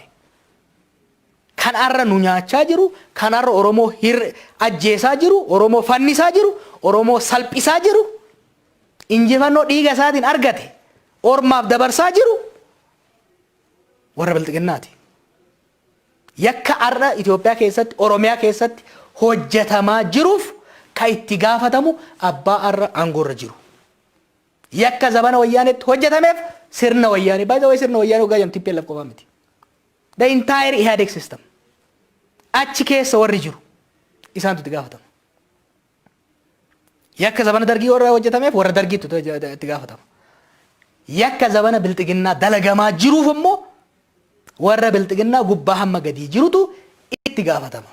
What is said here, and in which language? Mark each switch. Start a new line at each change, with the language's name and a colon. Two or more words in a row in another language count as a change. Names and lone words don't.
Oromo: Kan arra nu nyaachaa jiru, kan arra Oromoo ajjeesaa jiru, Oromoo fannisaa jiru, Oromoo salphisaa jiru, injifannoo dhiiga isaatiin argate ormaaf dabarsaa jiru warra bilxiginnaati. Yakka arra Itoophiyaa keessatti, Oromiyaa keessatti hojjetamaa jiruuf ka itti gaafatamu abbaa arra aangoorra jiru. Yakka zabana wayyaanetti hojjetameef sirna wayyaanee.
English: By the way,
Oromo: sirna wayyaanee waggaa jamtii TPLF qofaa miti.
English: The entire IHADEG system.
Oromo: Achi keessa warri jiru isaantu itti gaafatama. Yakka zabana dargii warra hojjetameef warra dargiitu itti gaafatama. Yakka zabana bilxiginnaa dalagamaa jiruuf immoo warra bilxiginnaa gubbaa hamma gadii jirutu itti gaafatama.